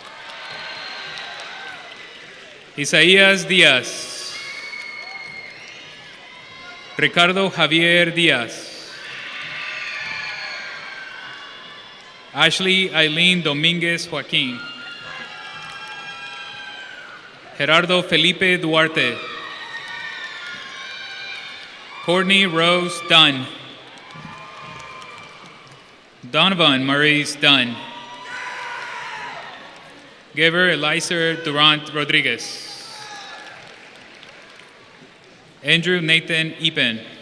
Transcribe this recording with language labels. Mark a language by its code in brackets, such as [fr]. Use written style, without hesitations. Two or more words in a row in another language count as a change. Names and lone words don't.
[en] Isaías Díaz. Ricardo Javier Díaz. Ashley Eileen Domínguez Joaquín. Gerardo Felipe Duarte. Courtney Rose Dunn. Donovan Maurice Dunn. Geber Elizer Durant Rodriguez. Andrew Nathan Epen.